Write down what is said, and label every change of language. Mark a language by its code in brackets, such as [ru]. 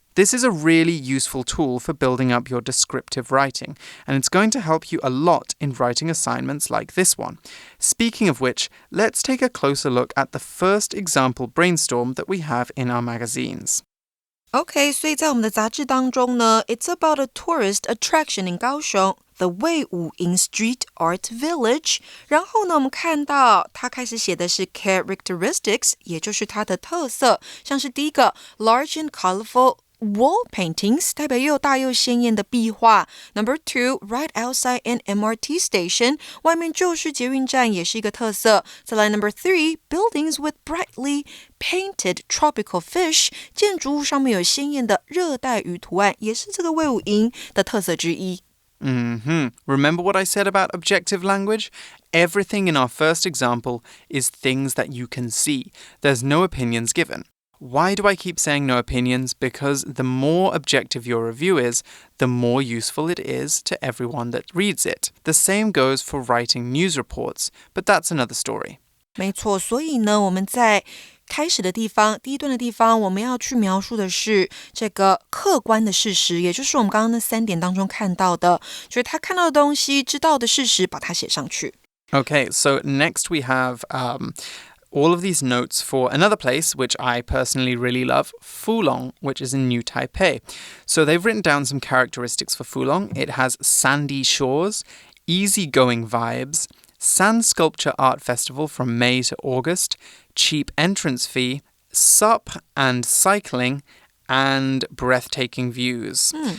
[en] This is a really useful tool for building up your descriptive writing, and it's going to help you a lot in writing assignments like this one. Speaking of which, let's take a closer look at the first example brainstorm that we have in our magazines. OK, [zh] 所以在我们的杂志当中呢 [en] It's about a tourist attraction in 高雄The 魏武营 Street Art Village. [zh] 然后呢，我们看到他开始写的是 characteristics, 也就是它的特色，像是第一个 [en] large and colorful Wall paintings [zh] 代表又大又鲜艳的壁画。 [en] Number 2, right outside an MRT station [zh] 外面就是捷运站，也是一个特色。再来 Number 3, [en] buildings with brightly painted tropical fish [zh] 建筑物上面有鲜艳的热带鱼图案，也是这个魏武营的特色之一。 [en] Remember what I said about objective language? Everything in our first example is things that you can see. There's no opinions given. Why do I keep saying no opinions? Because the more objective your review is, the more useful it is to everyone that reads it. The same goes for writing news reports, but that's another story. [zh] 没错，所以呢，我们在开始的地方，第一段的地方，我们要去描述的是这个客观的事实，也就是我们刚刚那3点当中看到的，就是他看到的东西，知道的事实，把它写上去。 [en] Okay, so next we have all of these notes for another place, which I personally really love, Fulong, which is in New Taipei. So they've written down some characteristics for Fulong. It has sandy shores, easygoing vibes, sand sculpture art festival from May to August, cheap entrance fee, sup and cycling, and breathtaking views.